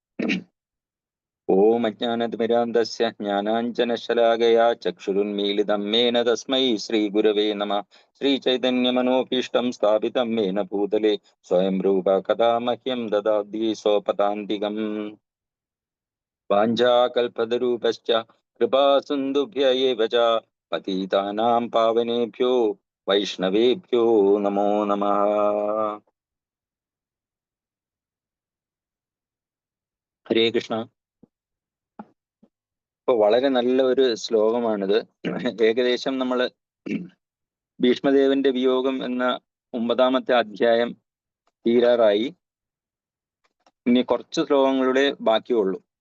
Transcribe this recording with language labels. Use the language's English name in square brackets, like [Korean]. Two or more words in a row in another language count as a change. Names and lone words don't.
[Sanskrit] ॐ अज्ञानतिमिरान्तस्य ज्ञानाञ्जनशलाकया चक्षुरुन्मीलितं मेन तस्मै श्री गुरवे नमः. श्रीचैतन्यमनोभीष्टं स्थापितं मेन भूतले स्वयं रूप कथा मह्यं ददाति स्वपदान्तिकं. वाञ्छाकल्पतरूपश्च कृपा सिन्धुभ्य एव च पतितानां पावनेभ्यो वैष्णवेभ्यो नमो नमः. हरे कृष्ण. [Malayalam] ഇപ്പൊ വളരെ നല്ല ഒരു ശ്ലോകമാണിത്. ഏകദേശം നമ്മൾ ഭീഷ്മദേവന്റെ വിയോഗം എന്ന 9-ാമത്തെ അധ്യായം തീരാറായി. ഇനി കുറച്ച് ശ്ലോകങ്ങളുടെ ബാക്കിയുള്ളൂ.